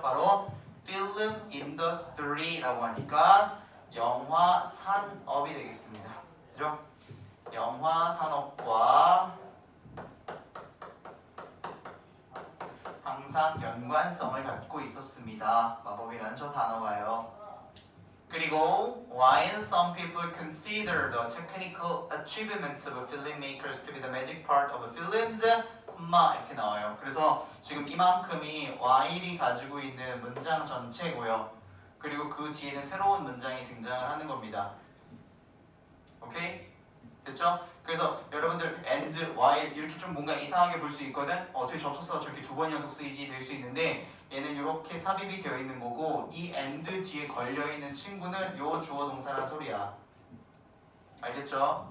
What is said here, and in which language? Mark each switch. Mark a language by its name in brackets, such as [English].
[Korean] 바로 film industry라고 하니까 영화 산업이 되겠습니다. 그죠? 영화 산업과 항상 연관성을 갖고 있었습니다. 마법이라는 저 단어가요. 그리고 [English] while some people consider the technical achievements of filmmakers to be the magic part of films, [Korean] 이렇게 나와요. 그래서 지금 이만큼이 while이 가지고 있는 문장 전체고요. 그리고 그 뒤에는 새로운 문장이 등장을 하는 겁니다. 오케이? 됐죠? 그래서 여러분들 and, while 이렇게 좀 뭔가 이상하게 볼 수 있거든? 어떻게 접속사가 저렇게 두 번 연속 쓰이지 될 수 있는데 얘는 이렇게 삽입이 되어 있는 거고 이 and 뒤에 걸려있는 친구는 요 주어 동사란 소리야. 알겠죠?